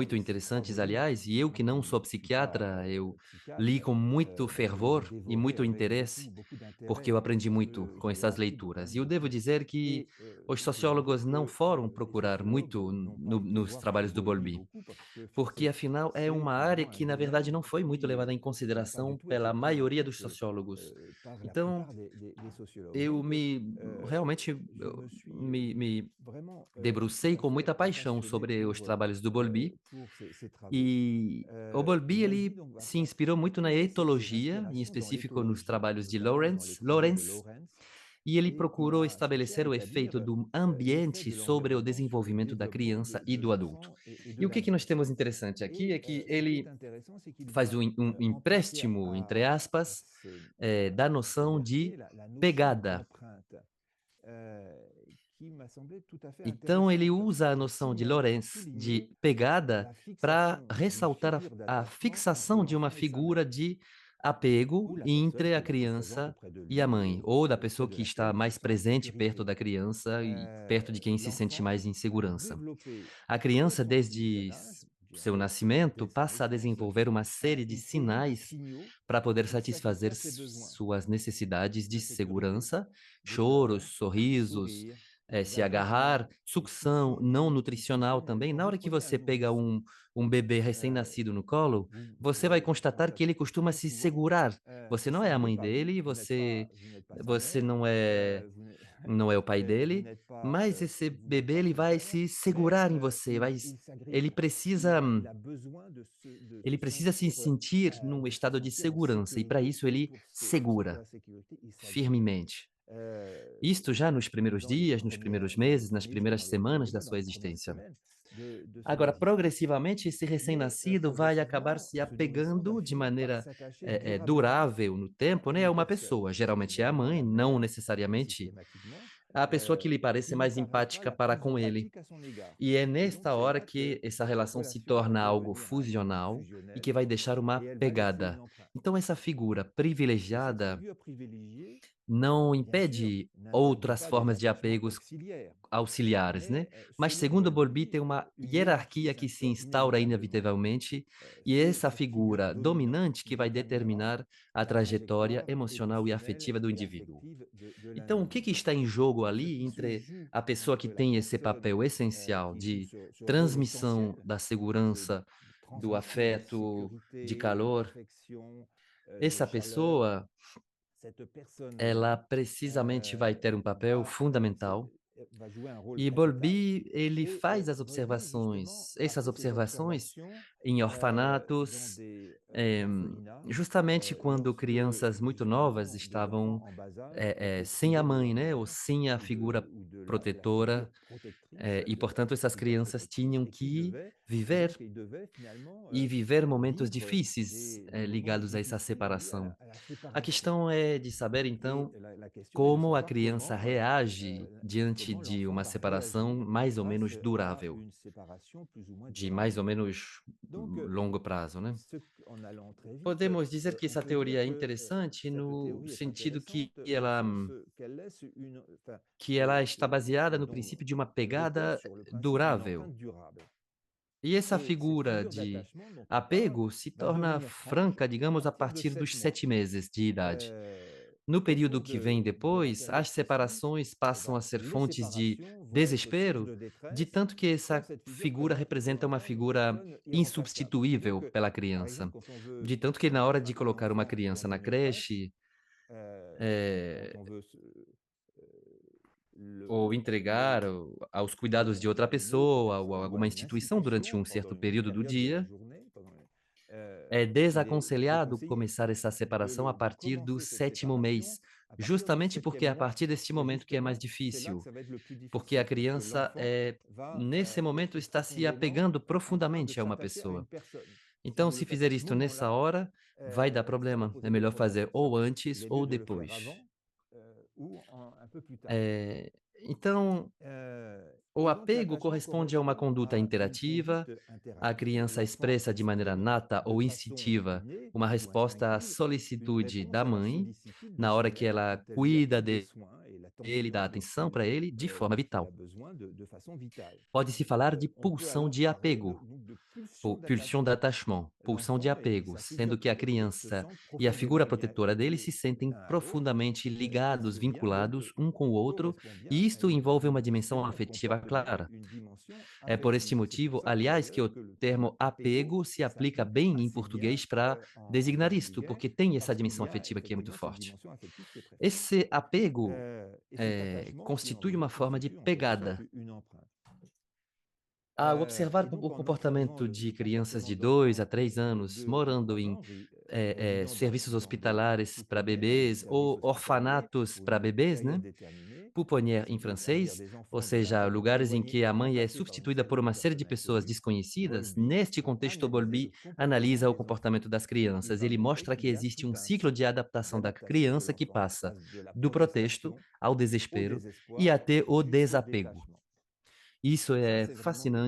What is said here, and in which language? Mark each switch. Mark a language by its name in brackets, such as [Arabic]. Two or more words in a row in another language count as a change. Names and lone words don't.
[Portuguese] muito [French] et ses trois [Portuguese] interessantes, [French] volumes, [Portuguese] aliás, e eu [French] moi [Portuguese] que [French] qui [Portuguese] não [French] ne [Portuguese] sou [French] suis pas [Portuguese] psiquiatra, eu li [French] psychiatre, [Portuguese] com muito [French] je les ai [Portuguese] fervor e [French] dévorés [Portuguese] muito [French] avec [Portuguese] interesse, [French] beaucoup [Portuguese] porque [French] d'intérêt [Portuguese] eu aprendi [French] parce [Portuguese] muito [French] que [Portuguese] com [French] j'ai [Portuguese] essas [French] appris quand [Portuguese] leituras. [French] même [Portuguese] E eu devo [French] beaucoup. [Portuguese] dizer que [French] Et [Portuguese] os [French] je doute [Portuguese] sociólogos não [French] que [Portuguese] foram [French] les [Portuguese] procurar [French] sociologues [Portuguese] muito [French] n'ont pas été [Portuguese] nos [French] voir [Portuguese] trabalhos do Bowlby [French] Bowlby, beaucoup parce que [Portuguese] porque afinal é [French] c'est [Portuguese] uma área [French] finalement un [Portuguese] que na verdade [French] domaine [Portuguese] não foi muito levada em [French] qui n'a pas du [Portuguese] consideração [French] tout été [Portuguese] pela [French] pris en [Portuguese] maioria dos [French] compte [Portuguese] sociólogos. [French] par la [Portuguese] Então, [French] plupart des sociologues. [Portuguese] eu [French] Donc, [Portuguese] me realmente [French] je me suis [Portuguese] me [French] vraiment [Portuguese] debrucei [French] tout à [Portuguese] com [French] fait [Portuguese] muita paixão [French] passionné [Portuguese] sobre os trabalhos do Bowlby. [French] pour ces travaux. [Portuguese] E o Bowlby, [French] Bowlby [Portuguese] ele [French] donc va [Portuguese] se inspirou muito na [French] puiser ses [Portuguese] etologia, em [French] inspirations dans [Portuguese] específico nos [French] l'éthologie, [Portuguese] trabalhos de [French] notamment dans les travaux de [Portuguese] Lawrence, [French] Lawrence, [Portuguese] e ele [French] et il [Portuguese] procurou [French] a cherché à [Portuguese] estabelecer o efeito [French] établir [Portuguese] do [French] l'effet [Portuguese] ambiente [French] de [Portuguese] sobre o [French] l'environnement sur le [Portuguese] desenvolvimento da [French] développement [Portuguese] criança e [French] de [Portuguese] do adulto. [French] l'enfant et de [Portuguese] E o que nós [French] l'adulte. [Portuguese] temos interessante aqui [French] Et [Portuguese] é que [French] ce qui est [Portuguese] ele [French] intéressant, c'est qu'il [Portuguese] faz [French] va [Portuguese] um [French] emprunter [Portuguese] empréstimo, entre [French] à [Portuguese] aspas, da [French] ce [Portuguese] noção [French] verbier [Portuguese] de [French] la notion [Portuguese] pegada. [French] d'empreinte, qui m'a semblé tout à fait [Portuguese] Então, ele [French] intéressante [Portuguese] usa a [French] pour [Portuguese] noção de Lorenz de [French] souligner [Portuguese] pegada [French] la [Portuguese] para [French] fixation d'une [Portuguese] ressaltar [French] figure [Portuguese] a [French] d'attachement entre [Portuguese] fixação de uma [French] l'enfant et sa mère, [Portuguese] figura de apego [French] ou la personne [Portuguese] entre [French] qui [Portuguese] a [French] est la plus présente [Portuguese] criança [French] auprès de [Portuguese] e a [French] lui [Portuguese] mãe, ou da [French] auprès [Portuguese] pessoa [French] de [Portuguese] que está [French] laquelle il se [Portuguese] mais [French] sent en [Portuguese] presente perto [French] sécurité. [Portuguese] da criança e perto de quem se sente [French] L'enfant [Portuguese] mais em [French] va [Portuguese] segurança. [French] développer [Portuguese] A [French] dès [Portuguese] criança, [French] son plus [Portuguese] desde [French] jeune âge, je [Portuguese] seu [French] dirais [Portuguese] nascimento, [French] dès sa [Portuguese] passa a [French] naissance, [Portuguese] desenvolver uma série de [French] une série de [Portuguese] sinais [French] signaux [Portuguese] para poder [French] pour [Portuguese] satisfazer [French] satisfaire ses besoins [Portuguese] suas necessidades de [French] de sécurité, [Portuguese] segurança, [French] de [Portuguese] choros, [French] câlin, [Portuguese] sorrisos, [French] sourire, [Portuguese] se agarrar, [French] d'attachement, de [Portuguese] sucção [French] succion. [Portuguese] não [French] Une [Portuguese] nutricional [French] succion, [Portuguese] também. [French] quand [Portuguese] Na [French] vous [Portuguese] hora que [French] prenez un [Portuguese] você pega [French] nourrisson, [Portuguese] um bebê [French] euh, [Portuguese] recém-nascido no colo, [French] vous [Portuguese] você vai [French] pouvez [Portuguese] constatar que ele [French] constater [Portuguese] costuma [French] très [Portuguese] se [French] souvent [Portuguese] segurar. Você [French] qu'il [Portuguese] não é a [French] s'en veut [Portuguese] mãe [French] pas vous, [Portuguese] dele, [French] vous n'êtes pas sa [Portuguese] você [French] mère, [Portuguese] não é [French] vous [Portuguese] não é o pai [French] vous [Portuguese] dele, [French] n'êtes pas, [Portuguese] mas esse [French] vous n'êtes [Portuguese] bebê [French] pas [Portuguese] ele [French] son [Portuguese] vai [French] père, [Portuguese] se [French] mais [Portuguese] segurar em você, [French] il [Portuguese] ele [French] s'agrippe. [Portuguese] precisa [French] Il a besoin de [Portuguese] ele se precisa se sentir, sentir num estado de [French] en [Portuguese] segurança e para [French] sécurité, [Portuguese] isso [French] et [Portuguese] ele [French] pour se sentir [Portuguese] segura [French] en sécurité, il s'agrippe. [Portuguese] firmemente. [French] Euh, [Portuguese] Isto já nos primeiros dias, [French] dans les [Portuguese] meses, nas [French] premiers jours, [Portuguese] primeiras [French] dans les [Portuguese] semanas [French] premiers [Portuguese] da [French] mois, dans [Portuguese] sua [French] les premières [Portuguese] existência. [French] semaines de son [Portuguese] Agora, [French] existence. [Portuguese] progressivamente, esse [French] Mais [Portuguese] recém-nascido vai acabar [French] progressivement, [Portuguese] se [French] ce nourrisson va [Portuguese] apegando de [French] finir par [Portuguese] maneira [French] s'attacher durablement [Portuguese] durável no tempo, [French] à [Portuguese] né, a [French] une [Portuguese] uma [French] personne. [Portuguese] pessoa. [French] Alors, [Portuguese] Geralmente é a [French] généralement [Portuguese] mãe, [French] la [Portuguese] não [French] mère, [Portuguese] necessariamente [French] systématiquement, [Portuguese] a pessoa que lhe pareça [French] qui lui [Portuguese] mais [French] paraîtra [Portuguese] empática [French] la [Portuguese] para [French] plus [Portuguese] com ele. [French] empathique à son égard. [Portuguese] E é [French] Et donc, [Portuguese] nesta [French] c'est [Portuguese] hora [French] là [Portuguese] que [French] que [Portuguese] essa [French] cette [Portuguese] relação se [French] relation va [Portuguese] torna algo [French] devenir [Portuguese] fusional e que [French] fusionnelle [Portuguese] vai deixar uma [French] et elle va laisser une [Portuguese] pegada. [French] empreinte. [Portuguese] Então, essa figura [French] Et cette [Portuguese] privilegiada [French] figure privilégiée [Portuguese] não [French] bien sûr, [Portuguese] impede [French] n'interdit [Portuguese] outras [French] pas des [Portuguese] formas de [French] attachements [Portuguese] apegos [French] auxiliaires, [Portuguese] auxiliares, né? [French] mais [Portuguese] Mas [French] selon [Portuguese] segundo Bowlby, [French] Bowlby, [Portuguese] tem uma [French] une hiérarchie [Portuguese] hierarquia que se [French] s'instaure [Portuguese] instaura [French] inévitablement. [Portuguese] inevitavelmente, e [French] C'est [Portuguese] essa [French] la figure [Portuguese] figura [French] dominante [Portuguese] dominante [French] qui [Portuguese] que vai [French] déterminera [Portuguese] determinar a [French] la [Portuguese] trajetória [French] trajectoire [Portuguese] emocional e [French] émotionnelle [Portuguese] afetiva do [French] et [Portuguese] indivíduo. [French] affective de [Portuguese] Então, o que [French] l'individu. [Portuguese] está em jogo [French] Ce [Portuguese] ali [French] qui se [Portuguese] entre [French] joue [Portuguese] a pessoa que [French] entre la [Portuguese] tem esse [French] personne [Portuguese] papel essencial [French] qui joue [Portuguese] de [French] ce rôle [Portuguese] transmissão [French] essentiel [Portuguese] da [French] de [Portuguese] segurança, do [French] transmission de [Portuguese] afeto, de [French] sécurité, [Portuguese] calor, [French] d'affection, de [Portuguese] essa [French] chaleur, [Portuguese] pessoa, [French] cette personne-là [Portuguese] ela precisamente vai [French] euh, [Portuguese] ter um papel [French] va, [Portuguese] fundamental. [French] va jouer un rôle [Portuguese] E [French] capital. [Portuguese] Bowlby, ele [French] Et [Portuguese] faz as [French] Bowlby, justement, [Portuguese] observações, [French] a [Portuguese] essas [French] fait ses [Portuguese] observações [French] observations [Portuguese] em [French] dans [Portuguese] orfanatos, [French] des [Portuguese] eh, [French] orphelinats [Portuguese] justamente quando [French] lorsque [Portuguese] crianças muito novas [French] des [Portuguese] estavam [French] enfants en bas âge étaient [Portuguese] sem a [French] privés de [Portuguese] mãe, [French] leur [Portuguese] né, ou [French] mère [Portuguese] sem a figura [French] ou de la figure [Portuguese] protetora, [French] protectrice [Portuguese] e portanto essas [French] du père [Portuguese] crianças [French] protectrice [Portuguese] tinham [French] et qui [Portuguese] que [French] devaient, et [Portuguese] viver [French] donc ils devaient finalement [Portuguese] e viver momentos [French] vivre [Portuguese] difíceis [French] des moments [Portuguese] ligados a essa [French] difficiles liés [Portuguese] separação. [French] à la [Portuguese] A [French] séparation. [Portuguese] questão é de saber [French] Et [Portuguese] então [French] la question est de [Portuguese] como a [French] savoir [Portuguese] criança reage diante [French] comment [Portuguese] de [French] l'enfant [Portuguese] uma [French] va [Portuguese] separação [French] réagir [Portuguese] mais ou [French] face [Portuguese] menos [French] à [Portuguese] durável, [French] une séparation plus ou moins [Portuguese] de mais [French] durable. [Portuguese] ou menos [French] Donc, [Portuguese] longo prazo, né? [French] en allant très vite, [Portuguese] Podemos dizer que [French] on [Portuguese] essa [French] peut dire [Portuguese] teoria é [French] que [Portuguese] interessante [French] cette [Portuguese] no [French] théorie est [Portuguese] sentido [French] intéressante dans le sens qu'elle laisse enfin, [Portuguese] que ela está baseada no princípio de uma [French] elle repose [Portuguese] pegada [French] sur le principe d'une [Portuguese] durável. [French] empreinte durable. [Portuguese] E essa [French] Et cette [Portuguese] figura [French] figure [Portuguese] de [French] d'attachement dont on parle [Portuguese] apego se [French] va [Portuguese] torna [French] devenir franche [Portuguese] franca, [French] à [Portuguese] digamos, a [French] partir de [Portuguese] partir dos [French] 7 mois. [Portuguese] 7 meses de idade. [French] Euh, [Portuguese] No [French] Au [Portuguese] período [French] cours [Portuguese] que vem [French] de la [Portuguese] depois, [French] période [Portuguese] as [French] qui suit, [Portuguese] separações passam a ser [French] les [Portuguese] fontes de [French] séparations vont être source [Portuguese] desespero, [French] de de détresse [Portuguese] tanto que [French] quand [Portuguese] essa [French] cette figure [Portuguese] figura [French] présente pour [Portuguese] representa uma [French] l'enfant une [Portuguese] figura [French] personne irremplaçable. Donc, [Portuguese] insubstituível pela [French] par [Portuguese] criança. [French] exemple, quand on veut [Portuguese] De tanto que na hora [French] mettre [Portuguese] de [French] un [Portuguese] colocar uma [French] enfant [Portuguese] criança [French] dans [Portuguese] na [French] une crèche, [Portuguese] creche, eh, [French] quand on veut [Portuguese] ou entregar aos cuidados de outra [French] l'amener auprès [Portuguese] pessoa ou a [French] personne ou à [Portuguese] alguma [French] une [Portuguese] instituição durante [French] institution [Portuguese] um [French] pendant [Portuguese] certo [French] une [Portuguese] período do [French] période de la [Portuguese] dia, [French] journée, [Portuguese] é [French] il est [Portuguese] desaconselhado [French] conseillé [Portuguese] começar essa separação a [French] de [Portuguese] partir do [French] commencer cette [Portuguese] 7º [French] séparation [Portuguese] mês, [French] à partir du [Portuguese] justamente porque [French] septième [Portuguese] é a [French] mois. [Portuguese] partir deste [French] Et [Portuguese] momento que é mais [French] justement, c'est là que [Portuguese] difícil, [French] ça va être le plus [Portuguese] porque a [French] difficile, parce que [Portuguese] criança [French] l'enfant va [Portuguese] nesse momento [French] être [Portuguese] está se [French] profondément [Portuguese] apegando [French] en train de [Portuguese] profundamente a uma [French] s'attacher à une [Portuguese] pessoa. [French] personne. S'il [Portuguese] Então, [French] ne [Portuguese] se [French] le fait pas [Portuguese] fizer [French] à ce [Portuguese] isto nessa [French] moment-là, [Portuguese] hora, vai dar [French] ça va [Portuguese] problema. É [French] poser des [Portuguese] melhor [French] problèmes. [Portuguese] fazer ou [French] Il [Portuguese] antes [French] est [Portuguese] ou [French] mieux de le faire [Portuguese] depois. [French] avant ou un peu plus tard. [Portuguese] Então, o [French] Et donc [Portuguese] apego [French] l'attachement [Portuguese] corresponde a uma [French] correspond [Portuguese] conduta [French] à une [Portuguese] interativa. [French] conduite [Portuguese] A [French] interactive. [Portuguese] criança [French] L'enfant [Portuguese] expressa de maneira [French] exprime [Portuguese] nata [French] de [Portuguese] ou [French] façon [Portuguese] instintiva [French] innée [Portuguese] uma [French] ou [Portuguese] resposta à [French] instinctive une [Portuguese] solicitude [French] réponse [Portuguese] da [French] à la [Portuguese] mãe [French] sollicitude de [Portuguese] na [French] sa [Portuguese] hora que [French] mère [Portuguese] ela [French] quand elle lui [Portuguese] cuida [French] apporte des soins et [Portuguese] dele, dá [French] l'attention [Portuguese] atenção para ele de forma [French] qu'il a [Portuguese] vital. [French] besoin de façon vitale. [Portuguese] Pode-se falar de [French] On peut [Portuguese] pulsão [French] alors [Portuguese] de [French] parler [Portuguese] apego, [French] de pulsion pulsion d'attachement. [Portuguese] d'attachement, pulsão de [French] L'enfant et [Portuguese] apego, [French] sa figure [Portuguese] sendo que a [French] protectrice se [Portuguese] criança [French] sentent [Portuguese] e a figura [French] profondément [Portuguese] protetora dele [French] liés [Portuguese] se sentem [French] l'un à l'autre [Portuguese] profundamente [French] et [Portuguese] ligados, [French] ce lien donc [Portuguese] vinculados um com o outro, [French] correspond bien [Portuguese] e [French] à [Portuguese] isto [French] à [Portuguese] envolve [French] une [Portuguese] uma [French] dimension, [Portuguese] dimensão afetiva [French] comporte bien [Portuguese] clara. [French] une dimension [Portuguese] É por este [French] affective. C'est pour [Portuguese] motivo, [French] ça [Portuguese] aliás, que [French] d'ailleurs [Portuguese] o [French] que le terme [Portuguese] termo apego apego se aplica [French] s'applique [Portuguese] bem em [French] assez bien [Portuguese] português para [French] en [Portuguese] designar isto, [French] portugais, [Portuguese] porque tem essa [French] parce qu'il [Portuguese] dimensão [French] y a [Portuguese] afetiva que é muito [French] effectivement cette [Portuguese] forte. [French] dimension affective qui est très forte. [Portuguese] Esse apego [French] Et cet attachement qui en [Portuguese] constitui uma [French] revient [Portuguese] forma de [French] constitue en quelque sorte [Portuguese] pegada. [French] une empreinte. [Portuguese] Ao observar [French] Et [Portuguese] o [French] donc en observant [Portuguese] comportamento de [French] le [Portuguese] crianças [French] comportement [Portuguese] de 2 a [French] d'enfants [Portuguese] 3 [French] de [Portuguese] anos [French] 2 ou [Portuguese] morando [French] 3 [Portuguese] em [French] ans résidant [Portuguese] serviços [French] dans des [Portuguese] hospitalares para [French] pouponnières ou des [Portuguese] bebês [French] services [Portuguese] ou [French] hospitaliers [Portuguese] orfanatos [French] pour [Portuguese] para [French] une [Portuguese] bebês, [French] période [Portuguese] né? [French] déterminée, [Portuguese] Pouponnière em [French] c'est-à-dire [Portuguese] francês, [French] des [Portuguese] ou [French] enfants [Portuguese] seja, lugares em que a mãe é [French] remplacés par une [Portuguese] substituída por [French] seconde [Portuguese] uma série de [French] personne [Portuguese] pessoas [French] inconnue, [Portuguese] desconhecidas. [French] Bowlby [Portuguese] Neste [French] va [Portuguese] contexto, [French] analyser le [Portuguese] Bowlby [French] comportement [Portuguese] analisa o [French] des enfants [Portuguese] comportamento das [French] et il [Portuguese] crianças. [French] va [Portuguese] Ele [French] montrer [Portuguese] mostra que [French] qu'il y a [Portuguese] existe [French] tout [Portuguese] um [French] un [Portuguese] ciclo de [French] cycle [Portuguese] adaptação da [French] d'adaptation de [Portuguese] criança que [French] l'enfant. Il [Portuguese] passa [French] passe de la [Portuguese] do protesto [French] protestation [Portuguese] ao [French] au [Portuguese] desespero e [French] désespoir [Portuguese] até o [French] jusqu'au [Portuguese] desapego. [French] détachement. [Portuguese] Isso [French] Et ça, [Portuguese] é [French] c'est vraiment quelque